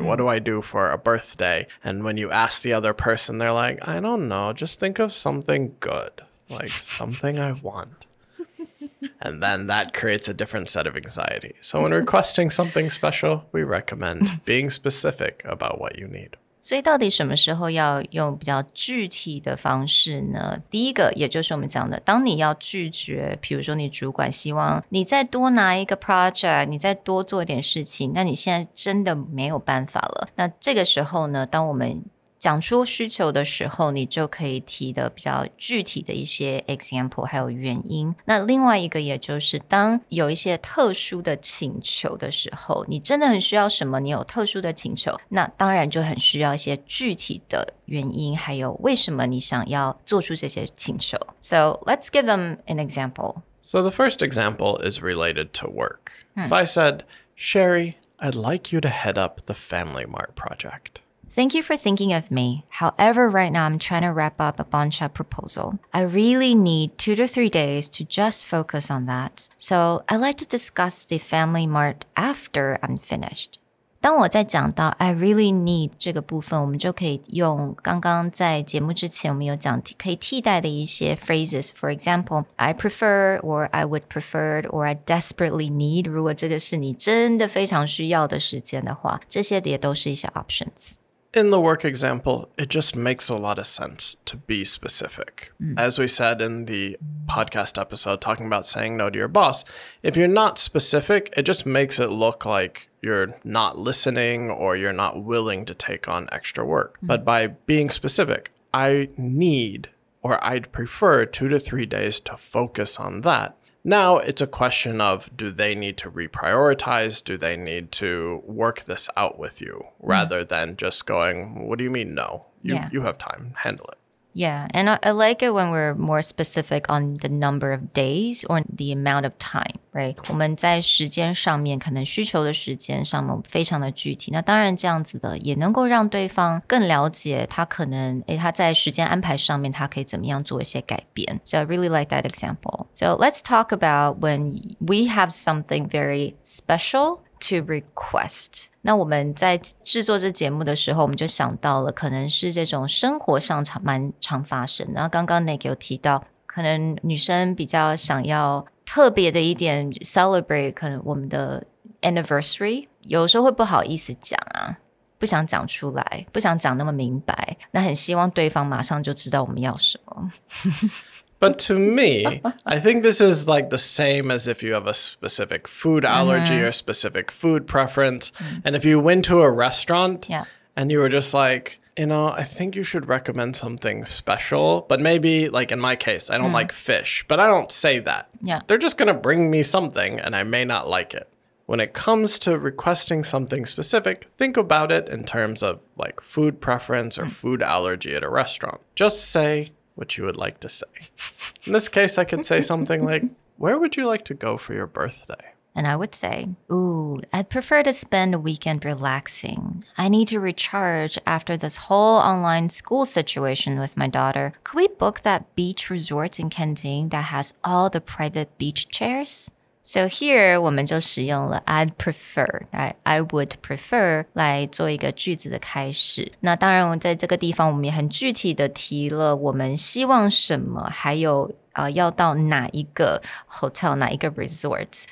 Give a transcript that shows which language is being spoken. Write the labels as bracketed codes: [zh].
[en] What do I do for a birthday? And when you ask the other person, they're like, I don't know, just think of something good, like something I want. And then that creates a different set of anxiety. So when requesting something special, we recommend being specific about what you need. [zh] 所以到底什么时候要用比较具体的方式呢？第一个，也就是我们讲的，当你要拒绝，比如说你主管希望你再多拿一个 project， 你再多做一点事情，那你现在真的没有办法了。那这个时候呢，当我们讲出需求的时候，你就可以提的比较具体的一些 example 还有原因。那另外一个也就是当有一些特殊的请求的时候，你真的很需要什么，你有特殊的请求，那当然就很需要一些具体的原因，还有为什么你想要做出这些请求。 [en] So let's give them an example. So the first example is related to work. If I said, Sherry, I'd like you to head up the Family Mart project. Thank you for thinking of me. However, right now I'm trying to wrap up a bunch of proposal. I really need 2 to 3 days to just focus on that. So I'd like to discuss the Family Mart after I'm finished. [zh] 当我在讲到 [en] I really need [zh] 这个部分，我们就可以用刚刚在节目之前我们有讲可以替代的一些 phrases. [en] For example, I prefer or I would prefer or I desperately need. [zh] 如果这个是你真的非常需要的时间的话，这些也都是一些 options. [en] in the work example, it just makes a lot of sense to be specific. As we said in the podcast episode talking about saying no to your boss, if you're not specific, it just makes it look like you're not listening or you're not willing to take on extra work. But by being specific, I need or I'd prefer 2 to 3 days to focus on that. Now it's a question of, do they need to reprioritize? Do they need to work this out with you rather than just going, what do you mean no? You have time, handle it. Yeah, and I like it when we're more specific on the number of days or the amount of time, right? [zh] 我们在时间上面，可能需求的时间上面非常的具体。那当然这样子的也能够让对方更了解他可能他在时间安排上面他可以怎么样做一些改变。 [en] So I really like that example. So let's talk about when we have something very special to request. [zh] 那我们在制作这节目的时候，我们就想到了可能是这种生活上蛮常发生。然后刚刚 Nick 有提到，可能女生比较想要特别的一点 celebrate 可能我们的 anniversary， 有时候会不好意思讲啊，不想讲出来，不想讲那么明白，那很希望对方马上就知道我们要什么。 [en] But to me, I think this is like the same as if you have a specific food allergy or specific food preference. And if you went to a restaurant and you were just like, I think you should recommend something special. But maybe, like in my case, I don't like fish, but I don't say that. Yeah. They're just going to bring me something and I may not like it. When it comes to requesting something specific, think about it in terms of like food preference or food allergy at a restaurant. Just say what you would like to say. In this case, I could say something like, where would you like to go for your birthday? And I would say, I'd prefer to spend a weekend relaxing. I need to recharge after this whole online school situation with my daughter. Could we book that beach resort in Kenting that has all the private beach chairs? So here [zh] 我们就使用了 [en] I'd prefer, I would prefer [zh] 来做一个句子的开始。那当然在这个地方我们也很具体的提了我们希望什么，还有要到哪一个 hotel, 哪一个 resort.